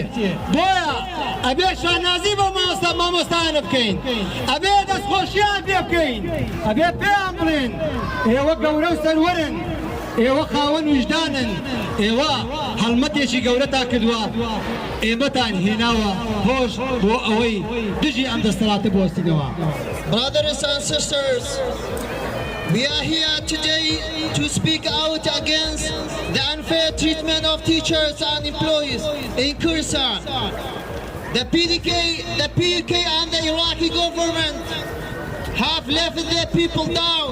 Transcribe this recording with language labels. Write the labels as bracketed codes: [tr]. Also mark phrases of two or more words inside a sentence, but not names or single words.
[ckb] بۆیە ئەبێ شانازی بۆ مامۆستایانە بکەین، ئەبێ دەستخۆشیان پێ بکەین، ئەبێ پێیان بڵێن ئێوە گەورە و سەروەرن، ئێوە خاوەن وجدانن، ئێوە هەڵمەتێکی گەورەتا کردووە، ئێمەتان هێناوە هۆش بۆ ئەوەی دژی ئەم دەسەڵاتە بوەستینەوە. [en] Brothers and sisters, we are here today to speak out against the unfair treatment of teachers and employees in Kurdistan. The PUK and the Iraqi government have left their people down.